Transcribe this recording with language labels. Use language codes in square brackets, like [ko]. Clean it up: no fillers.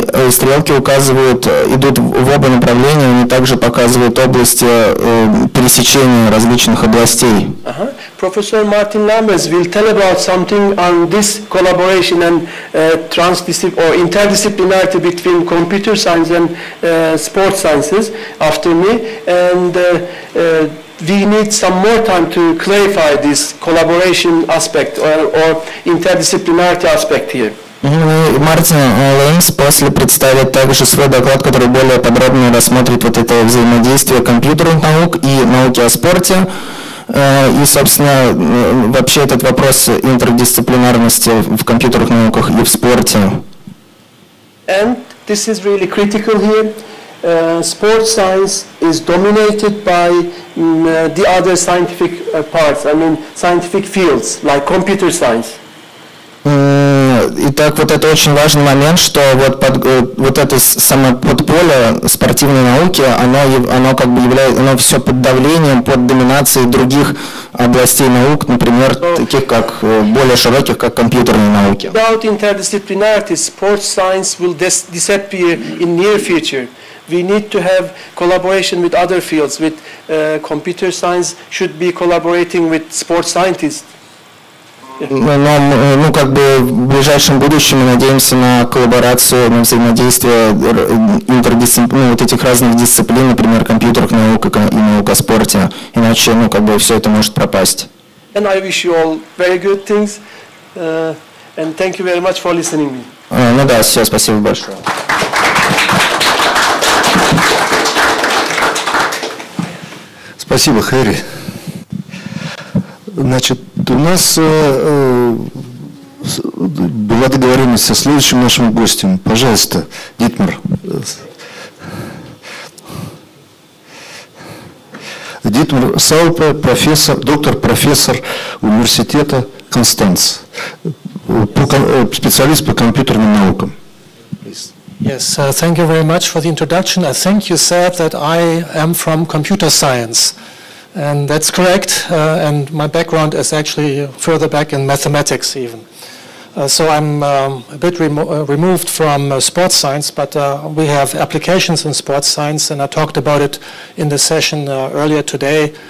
[ru] Стрелки идут в оба направления, они также показывают области пересечения различных областей. [en] Professor Martin Lammers will tell about something on this collaboration and interdisciplinarity between computer science and sports sciences after me, and we need some more time to clarify this collaboration aspect or interdisciplinarity aspect here. [ru] Мартин Леймс после представит также свой доклад, который более подробно рассмотрит вот это взаимодействие компьютерных наук и науки о спорте. И, собственно, вообще этот вопрос интердисциплинарности в компьютерных науках и в спорте. [en] And this is really critical here. Sports science is dominated by the other scientific parts, scientific fields like computer science. [ru] Итак, вот это очень важный момент, что вот это самое подполе спортивной науки, оно как бы оно все под давлением, под доминацией других областей наук, например, таких как более широких, как компьютерные науки. [en] Without interdisciplinarity, sports science will disappear in near future. We need to have collaboration with other fields. With computer science should be collaborating with sports scientists. [ru] Но как бы в ближайшем будущем мы надеемся на коллаборацию, на взаимодействие вот этих разных дисциплин, например, компьютерных наук и наук о спорте. Иначе как бы все это может пропасть. And I wish you all very good things, and thank you very much for listening me. Ну да, все, спасибо большое. Спасибо, Хэри. Значит, у нас была договоренность со следующим нашим гостем. Пожалуйста, Дитмар. Дитмар Саупе, доктор-профессор университета Констанц, специалист по компьютерным наукам. [en] Yes, thank you very much for the introduction. I think you said that I am from computer science, and that's correct, and my background is actually further back in mathematics even. So I'm a bit removed from sports science, but we have applications in sports science, and I talked about it in the session earlier today.